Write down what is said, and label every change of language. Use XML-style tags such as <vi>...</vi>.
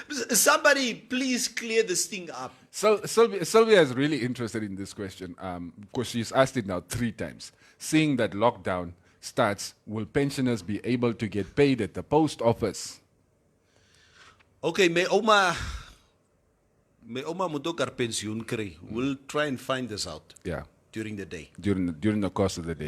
<en>Somebody please clear this thing up. So Sylvia is really interested in this question because she's asked it now 3 times. Seeing that lockdown starts, will pensioners be able to get paid at the post office?</en> <af>Okay, my oma moet ook haar pensioen kry.</af> <en>We'll try and find this out. Yeah. During the day. During the course of the day.</en>